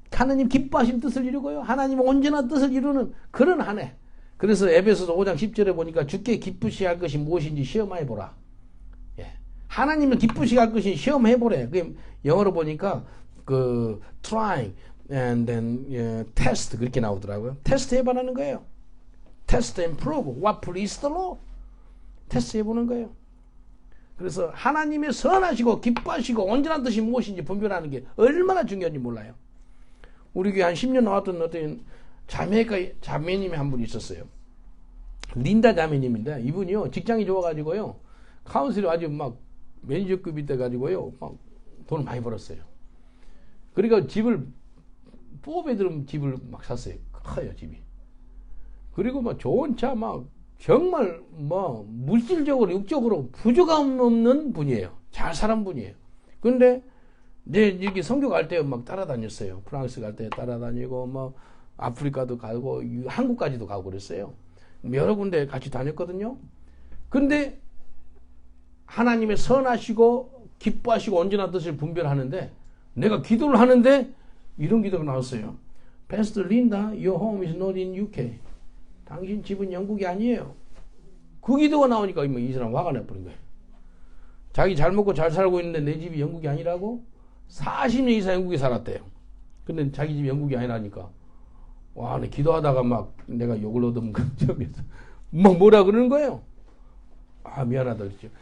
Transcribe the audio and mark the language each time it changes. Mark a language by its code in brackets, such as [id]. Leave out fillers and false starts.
[ko] 하나님 기뻐하신 뜻을 이루고요. 하나님의 온전한 뜻을 이루는 그런 한 해. 그래서 에베소서 5장 10절에 보니까 주께 기쁘시할 것이 무엇인지 시험하여 보라. 예. 하나님은 기쁘시게 할 것이 시험해보래. 그 영어로 보니까 그 [en] trying and then test [ko] 그렇게 나오더라고요. 테스트 해보라는 거예요. [en] test and prove what pleased the Lord. [ko] 테스트 해보는 거예요. 그래서 하나님의 선하시고 기뻐하시고 온전한 뜻이 무엇인지 분별하는 게 얼마나 중요한지 몰라요. 우리 교회 한 10년 나왔던 어떤 자매가 자매님이 한 분 있었어요. 린다 자매님인데 이분이요 직장이 좋아가지고요 카운슬이 아주 막 매니저급이 돼가지고요 막 돈을 많이 벌었어요. 그러니까 집을 4베드룸 집을 막 샀어요. 커요 집이. 그리고 막 좋은 차 막 정말 뭐 물질적으로 육적으로 부족함 없는 분이에요. 잘 사는 분이에요. 근데 이제 이렇게 선교 갈 때 막 따라다녔어요. 프랑스 갈 때 따라다니고 뭐 아프리카도 가고 한국까지도 가고 그랬어요. 여러 군데 같이 다녔거든요. 근데 하나님의 선하시고 기뻐하시고 온전한 뜻을 분별하는데 내가 기도를 하는데 이런 기도가 나왔어요. [en] Pastor Linda, your home is not in UK. [ko] 당신 집은 영국이 아니에요. 그 기도가 나오니까 이 사람 화가 나버린 거예요. 자기 잘 먹고 잘 살고 있는데 내 집이 영국이 아니라고? 40년 이상 영국에 살았대요. 근데 자기 집이 영국이 아니라니까. 와, 내 기도하다가 막 내가 욕을 얻으면 저기서 뭐라 그러는 거예요. 아, 미안하다 그랬죠.